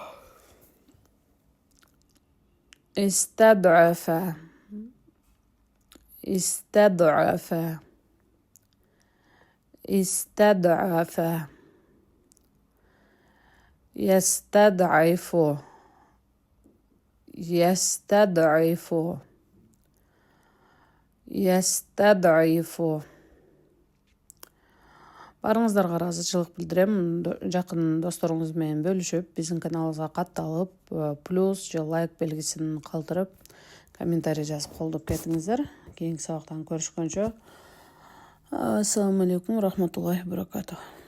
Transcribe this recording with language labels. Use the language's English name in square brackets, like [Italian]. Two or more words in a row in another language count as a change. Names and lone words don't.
[Arabic] استضعف استضعف استضعف يستضعف يستضعف يستضعف. [Kazakh] Барыңыздарға разычылық білдіремін. Жақын достарыңызбен бөлішіп, біздің каналымызға қатталып, плюс же лайк белгісін қалдырып, комментарий жазып қолдап кетіңіздер. Кейінгі сабақтан көрішкенше. [Arabic] السلام عليكم رحمة الله بركاته.